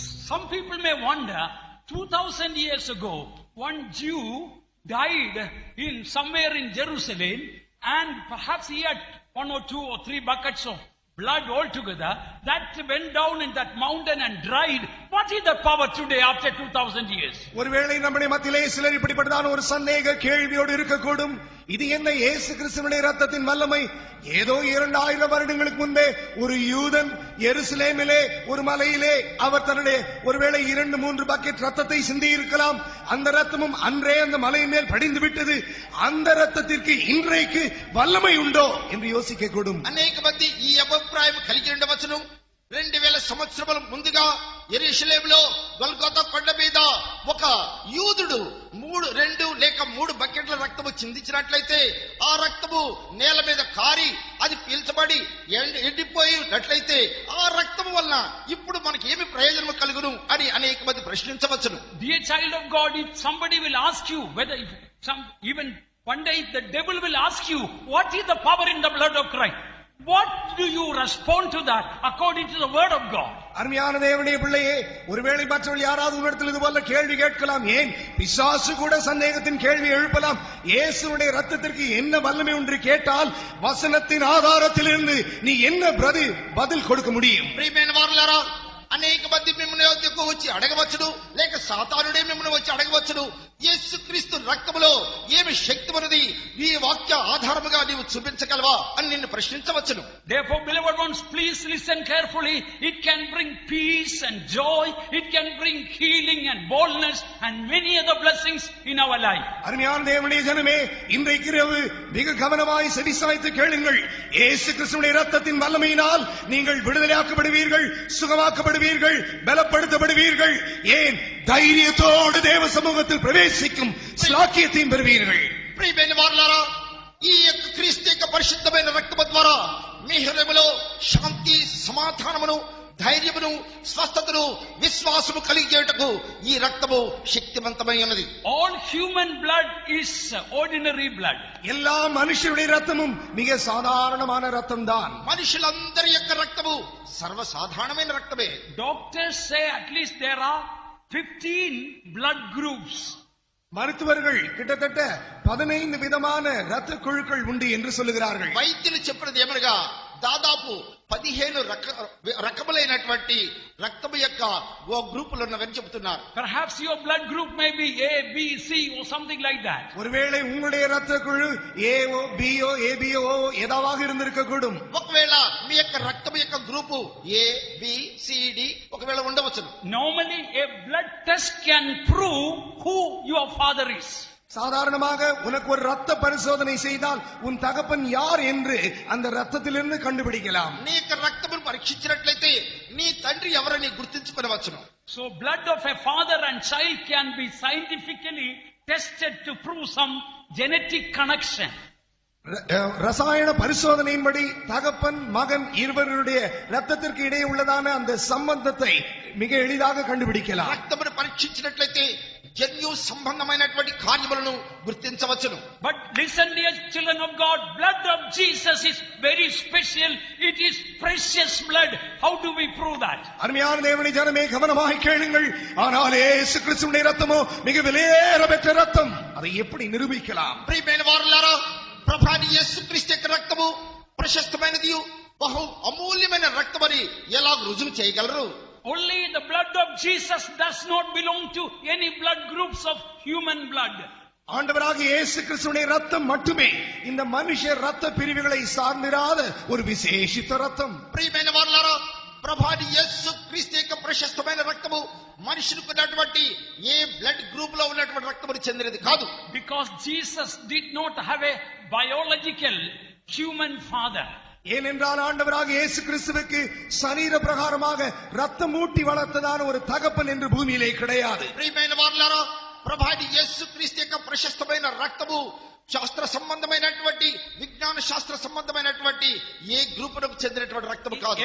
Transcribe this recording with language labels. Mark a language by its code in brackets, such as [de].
[en] Some people may wonder, 2000 years ago, one Jew died in somewhere in Jerusalem, and perhaps he had 1 or 2 or 3 buckets of blood altogether that went down in that mountain and dried. What is the power today after 2000 years? [ta] ஒருவேளை நம்முடைய மத்தியிலே சிலர் இப்படிப்பட்டதான ஒரு சந்தேக கேள்வியோடு இருக்கக்கூடும். இது என்ன இயேசு கிறிஸ்துவினுடைய ரத்தத்தின் வல்லமை? ஏதோ 2000 வருடங்களுக்கு முன்பே ஒரு யூதன் எருசலேமிலே ஒரு மலையிலே அவர் தன்னுடைய ஒருவேளை 2-3 பக்கெட் ரத்தத்தை சிந்தி இருக்கலாம். அந்த ரத்தமும் அன்றே அந்த மலையின் மேல் படிந்து விட்டது. அந்த ரத்தத்திற்கு இன்றைக்கு வல்லமை உண்டோ என்று யோசிக்க கூடும். [te] అనేక మంది ఈ అభిప్రాయం కలిగి ఉండవచ్చును. 2000 సంవత్సరముల ముందుగా యెరూషలేములో గొల్గొతా కొండ మీద ఒక యూదుడు 2 లేక 3 బకెట్ల రక్తము చిందించినట్లయితే ఆ రక్తము నేల మీద కారి అది పీల్చబడి ఎండిపోయినట్లయితే ఆ రక్తము వలన ఇప్పుడు మనకి ఏమి ప్రయోజనం కలుగును అని అనేక మంది ప్రశ్నించవచ్చును. [en] Dear child of God, if somebody will ask you whether even one day the devil will ask you, what is the power in the blood of Christ? What do you respond to that according to the word of God? [ta] அருமையான தேவனுடைய பிள்ளையே, ஒருவேளை மற்றவர்கள் யாராவது உங்களிடத்தில் இது போல கேள்வி கேட்கலாம். ஏன் பிசாசு கூட சந்தேகத்தின் கேள்வி எழுப்பலாம். இயேசுவுடைய ரத்தத்திற்கு என்ன வல்லமை ஒன்று கேட்டால் வசனத்தின் ஆதாரத்திலிருந்து நீ என்ன பதில் கொடுக்க முடியும்? [te] ప్రియమైన వారలారా, అనేక మంది మిమ్మల్ని వద్దకు వచ్చి అడగవచ్చును, లేక సాతానుడే మిమ్మల్ని వచ్చి అడగవచ్చును, యేసుక్రీస్తు రక్తములో ఏమి శక్తి ఉన్నది, ఈ వాక్య ఆధారముగా నీవు చూపించగలవా అని నిన్ను ప్రశ్నించవచ్చును. [en] Therefore, beloved ones, please listen carefully. It can bring peace and joy. It can bring healing and boldness and many other blessings in our life. [ta] அருமையான தேவனுடைய ஜனமே, இன்றைக்கு இரவு மிக கவனமாய் செவிசாய்த்து கேளுங்கள். இயேசு கிறிஸ்துவின் ரத்தத்தின் வல்லமையினால் நீங்கள் விடுதலையாக்கப்படுவீர்கள், சுகமாக்கப்படுவீர்கள், பலப்படுத்தப்படுவீர்கள். ஏன் தைரியத்தோடு தேவ சமூகத்தில் பிரவேசிக்கும் ஸ்லாக்கியத்தையும் பெறுவீர்கள். [te] ప్రియమైన వారలారా, ఈ యొక్క క్రీస్తు యొక్క పరిశుద్ధమైన రక్తము ద్వారా మీ హృదయములో శాంతి, సమాధానమును, ధైర్యమును, స్వస్థతను, విశ్వాసము కలిగేటకు ఈ రక్తము శక్తివంతమై ఉన్నది. [en] All human blood is ordinary blood. [ta] எல்லா மனுஷருடைய ரத்தமும் மிக சாதாரணமான ரத்தம் தான். [te] మనుషులందరి యొక్క రక్తము సర్వసాధారణమైన రక్తమే. [en] Doctors say at least there are 15 blood groups. [ta] மருத்துவர்கள் கிட்டத்தட்ட 15 விதமான ரத்த குழுக்கள் உண்டு என்று சொல்லுகிறார்கள். [te] వైద్యులు చెప్పినది ఏమనగా దాదాపు 15 రకములైనటువంటి రక్తము యొక్క ఓ గ్రూపులు ఉన్నవని చెబుతున్నారు. [en] Perhaps your blood group may be A, B, C or something like that. [ta] ஒருவேளை உங்களுடைய இரத்த குழு ஏஓ பிஓ ஏபிஓ ஏதாவது இருந்திருக்க கூடும். [te] ఒకవేళ మీ యొక్క రక్తము యొక్క group ఏ B C D ఒకవేళ ఉండవచ్చును. [en] Normally a blood test can prove who your father is. [ta] சாதாரணமாக உனக்கு ஒரு ரத்த பரிசோதனை செய்தால் உன் தகப்பன் யார் என்று அந்த ரத்தத்திலிருந்து கண்டுபிடிக்கலாம். [te] నీ యొక్క రక్తమును పరీక్షించినట్లయితే నీ తండ్రి ఎవరని గుర్తించుకొనవచ్చును. [en] So blood of a father and child can be scientifically tested to prove some genetic connection. [ta] ரசாயன பரிசோதனையின்படி தகப்பன் மகன் இருவருடைய ரத்தத்திற்கு இடையே உள்ளதான அந்த சம்பந்தத்தை மிக எளிதாக கண்டுபிடிக்கலாம். [te] రక్తమును పరీక్షించినట్లయితే జన్యు సంబంధమైనటువంటి కార్యములను గుర్తించవచ్చును. [en] But listen, dear children of God, blood of Jesus is very special. It is precious blood. How do we prove that? [ta] அருமையான தேவனுடைய ஜனமே கவனமாக கேளுங்கள். ஆனால் இயேசு கிறிஸ்துவின் ரத்தமோ மிக விலையேற பெற்ற ரத்தம். அதை எப்படி நிரூபிக்கலாம்? [te] ప్రియమైన వారలారా, ప్రభువైన యేసుక్రీస్తు యొక్క రక్తము ప్రశస్తమైనది, బహు అమూల్యమైన రక్తమని ఎలా రుజువు చేయగలరు? [en] Only the blood of Jesus does not belong to any blood groups of human blood. [ta] ஆண்டவராகிய இயேசு கிறிஸ்துவின் ரத்தம் மட்டுமே இந்த மனுஷ ரத்த பிரிவுகளை சார்ந்திராத ஒரு விசேஷித்த ரத்தம். [te] ప్రియమైన వారలారా, ప్రభువైన యేసుక్రీస్తు యొక్క ప్రశస్తమైన రక్తము మనుషులకు ఉన్నటువంటి ఏ బ్లడ్ గ్రూప్ లో ఉన్నటువంటి రక్తమును చెందినది కాదు. [en] Because Jesus did not have a biological human father. [ta] ஏனென்றால் ஆண்டவராகிய இயேசு கிறிஸ்துவுக்கு சரீர பிரகாரமாக ரத்தம் ஊட்டி வளர்த்ததான ஒரு தகப்பன் என்று பூமியிலே கிடையாது. [te] ప్రియమైన వారలారా, ప్రభువైన యేసుక్రీస్తు యొక్క ప్రశస్తమైన రక్తము శాస్త్ర సంబంధమైనటువంటి విజ్ఞాన శాస్త్ర సంబంధమైనటువంటి ఏ గ్రూపులకు చెందినటువంటి రక్తము కాదు.